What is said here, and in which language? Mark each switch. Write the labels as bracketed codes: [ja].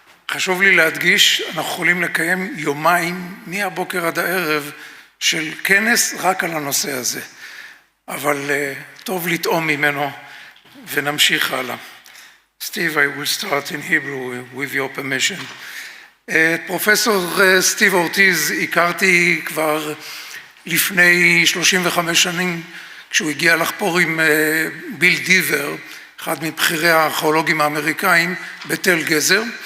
[he] חשוב לי להדגיש, אנחנו יכולים לקיים יומיים מהבוקר עד הערב של כנס רק על הנושא הזה. אבל טוב לטעום ממנו ונמשיך הלאה. [en] Steve, I will start in Hebrew with your permission. [he] את פרופסור סטיב אורטיז הכרתי כבר לפני 35 שנים, כשהוא הגיע לחפור עם ביל דיבר, אחד מבכירי הארכיאולוגים האמריקאים, בתל גזר.